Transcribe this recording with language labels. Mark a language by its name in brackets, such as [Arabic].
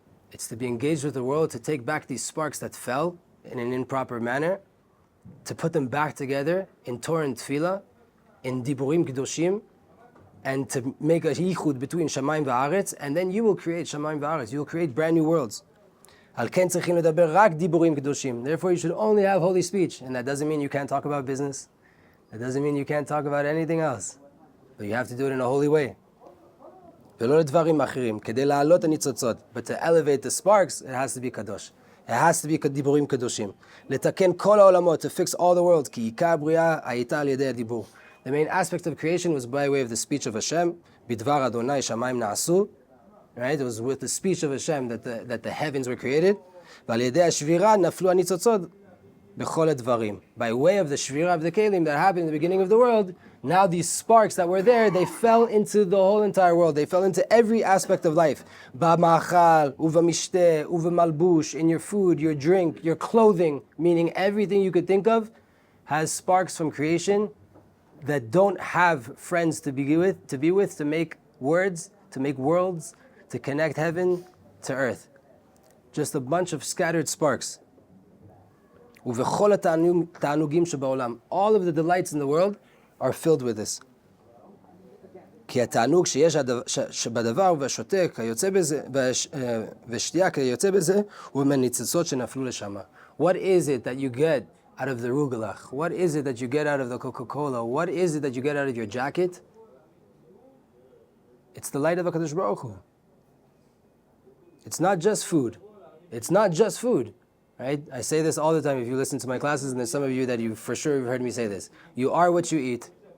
[English] It's to be engaged with the world, to take back these sparks that fell in an improper manner, to put them back together in Torah and Tefillah, in Diburim Kedoshim, and to make a yichud between Shamayim va'aretz, and then you will create Shamayim va'aretz. You will create brand new worlds. Therefore, you should only have holy speech, and that doesn't mean you can't talk about business. That doesn't mean you can't talk about anything else, but you have to do it in a holy way. [Hebrew] ולא לדברים אחרים, כדי להעלות הניצוצות. [English] But to elevate the sparks, it has to be קדוש. It has to be [Hebrew] דיבורים קדושים. לתקן כל העולמות, [English] to fix all the world, [Hebrew] כי עיקר הבריאה הייתה על ידי הדיבור. [English] The main aspect of creation was by way of the speech of Hashem, [Hebrew] בדבר אדוני שמיים נעשו. [English] Right? It was with the speech of Hashem that the heavens were created. [Hebrew] ועל ידי השבירה נפלו הניצוצות בכל הדברים. [English] By way of the shvira of the kelim that happened in the beginning of the world, now these sparks that were there, they fell into the whole entire world. They fell into every aspect of life. [Hebrew] Ba'machal, uvamishteh, uvamalbush, [English] in your food, your drink, your clothing, meaning everything you could think of has sparks from creation that don't have friends to be with, to make words, to make worlds, to connect heaven to earth. Just a bunch of scattered sparks. [Hebrew] ובכל התענוגים שבעולם, [English] all of the delights in the world are filled with this. [Hebrew] כי התענוג שיש בדבר והשותה כיוצא בזה, ושתייה כיוצא בזה, הוא מהניצוצות שנפלו לשמה. [English] What is it that you get out of the rugelach? What is it that you get out of the Coca-Cola? What is it that you get out of your jacket? It's the light of HaKadosh Baruch Hu. It's not just food. It's not just food. Right? I say this all the time if you listen to my classes, and there's some of you that you for sure have heard me say this. You are what you eat.